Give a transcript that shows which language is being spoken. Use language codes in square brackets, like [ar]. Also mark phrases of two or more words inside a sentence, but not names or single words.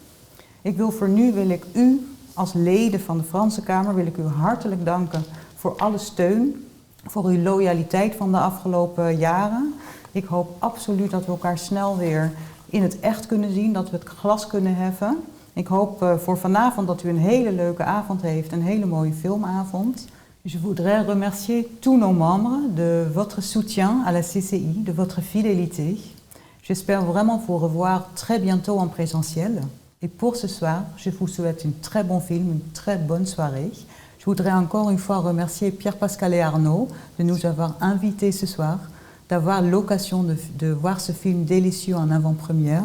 [nl] Wil ik u als leden van de Franse Kamer wil ik u hartelijk danken voor alle steun, voor uw loyaliteit van de afgelopen jaren. Ik hoop absoluut dat we elkaar snel weer in het echt kunnen zien, dat we het glas kunnen heffen. Ik hoop voor vanavond dat u een hele leuke avond heeft, een hele mooie filmavond. [fr] Je voudrais remercier tous nos membres de votre soutien à la CCI, de votre fidélité. J'espère vraiment vous revoir très bientôt en présentiel. Et pour ce soir, je vous souhaite un très bon film, une très bonne soirée. Je voudrais encore une fois remercier Pierre-Pascal et Arnaud de nous avoir invités ce soir, d'avoir l'occasion de voir ce film délicieux en avant-première.